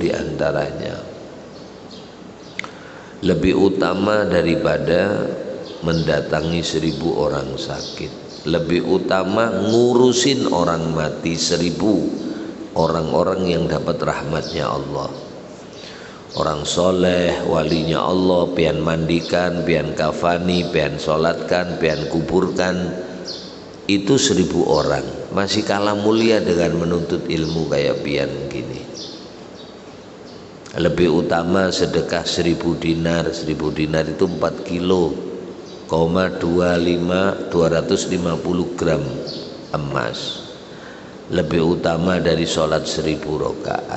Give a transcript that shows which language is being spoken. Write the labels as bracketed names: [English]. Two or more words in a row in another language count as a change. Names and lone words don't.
[Indonesian] Diantaranya lebih utama daripada mendatangi 1000 orang sakit, lebih utama ngurusin orang mati 1000 orang-orang yang dapat rahmatnya Allah. Orang soleh, walinya Allah, [Banjar] pian mandikan, pian kafani, pian solatkan, pian kuburkan, itu 1000 orang. [Indonesian] Masih kalah mulia dengan menuntut ilmu kayak pian gini. Lebih utama sedekah 1000 dinar. 1000 dinar itu 4 kilo 250 gram emas. Lebih utama dari sholat 1000 rakaat.